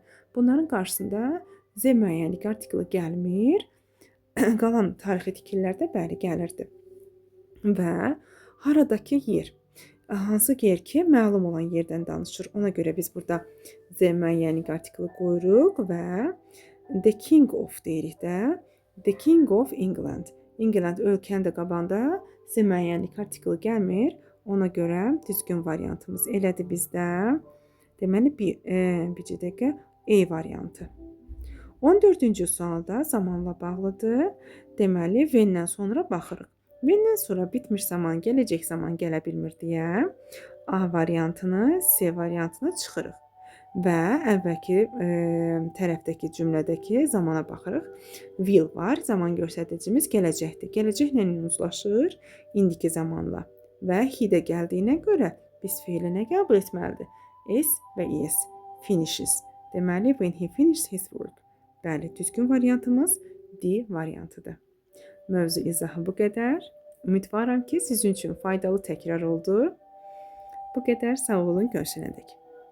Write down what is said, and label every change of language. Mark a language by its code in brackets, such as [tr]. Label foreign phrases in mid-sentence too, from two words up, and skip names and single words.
[az] Bunların qarşısında Z müəyyənlik artiklı gəlmir. Qalan tarixi tikililərdə bəli gəlirdi. Və haradakı yer. Hansı yer ki, məlum olan yerdən danışır. Ona görə biz burada Z müəyyənlik artiklı qoyuruq və [en] The King of [az] deyirik də. [en] The King of England. [az] England ölkənin də qabağında Z müəyyənlik artiklı gəlmir. Ona görə düzgün variantımız elədir bizdə. Deməli, bir dəqiqə E variantı. 14-cü sualda zamanla bağlıdır. Deməli, when-dən sonra baxırıq. When-dən sonra bitmiş zaman, gələcək zaman gələ bilmir deyə A variantını, C variantını çıxırıq. Və əvvəlki tərəfdəki cümlədəki zamana baxırıq. Will var, zaman göstəricimiz gələcəkdir. Gələcəklə uzlaşır indiki zamanla. və he-də gəldiyinə görə biz feili nə qəbul etməlidir? [en] Is və is. Finishes. Deməli, when he finished his work. [az] Bəli, düzgün variantımız D variantıdır. Mövzu izahı bu qədər. Ümidvaram ki, sizin üçün faydalı təkrar oldu. Bu qədər, sağ olun, görüşənədək.